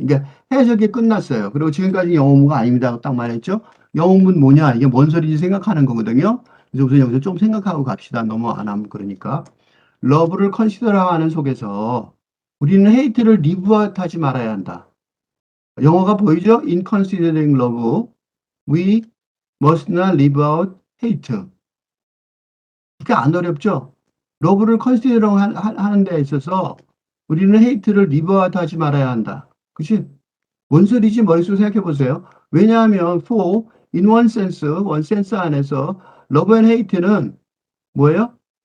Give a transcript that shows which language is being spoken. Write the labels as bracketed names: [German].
[Korean] 이게 해석이 끝났어요. 그리고 지금까지 영어문가 아닙니다. 딱 말했죠? 영어문 뭐냐? 이게 뭔 소리인지 생각하는 거거든요. 그래서 우선 여기서 좀 생각하고 갑시다. 너무 안 하면 그러니까. 러브를 컨시더하는 속에서 우리는 헤이트를 리브아웃하지 말아야 한다. 영어가 보이죠? [English] In considering love, we must not live out hate. [Korean] 그게 안 어렵죠? 러브를 컨시더 하는 데 있어서 우리는 헤이트를 리브아웃하지 말아야 한다. 그치? 뭔 소리지? 머릿속에 생각해 보세요. 왜냐하면 [English] in one sense [Korean] 안에서 [English] love and hate [Korean] 는 뭐예요?